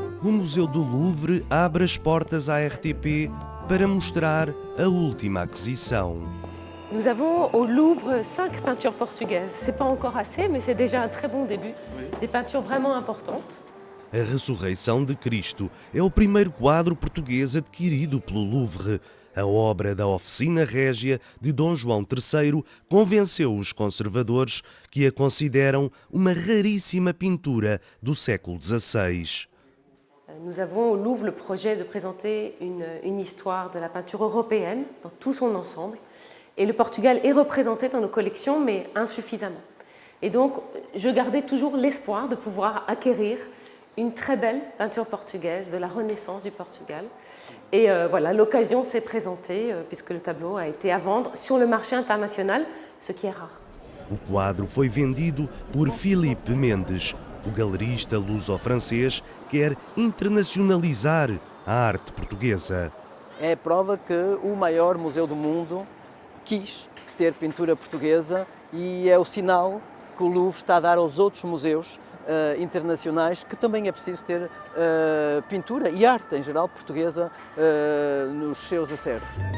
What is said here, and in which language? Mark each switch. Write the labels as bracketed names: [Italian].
[Portuguese] Museu do Louvre abre as portas à RTP para mostrar a última aquisição. [French] Nous avons au Louvre 5 peintures portugaises. C'est pas encore assez, mais c'est déjà un très bon début. Des peintures vraiment importantes. [Portuguese] A Ressurreição de Cristo é o primeiro quadro português adquirido pelo Louvre. A obra da Oficina Régia de Dom João III convenceu os conservadores que a consideram uma raríssima pintura do século XVI. [French] Nous avons au Louvre le projet de présenter une histoire de la peinture européenne dans tout son ensemble. Et le Portugal est représenté dans nos collections, mais insuffisamment. Et donc, je gardais toujours l'espoir de pouvoir acquérir une très belle peinture portugaise de la Renaissance du Portugal. Et voilà, l'occasion s'est présentée puisque le tableau a été à vendre sur le marché international, ce qui est rare. [Portuguese] O quadro foi vendido por Filipe Mendes. O galerista luso-francês quer internacionalizar a arte portuguesa. É a prova que o maior museu do mundo quis ter pintura portuguesa e é o sinal que o Louvre está a dar aos outros museus internacionais que também é preciso ter pintura e arte em geral portuguesa nos seus acertos.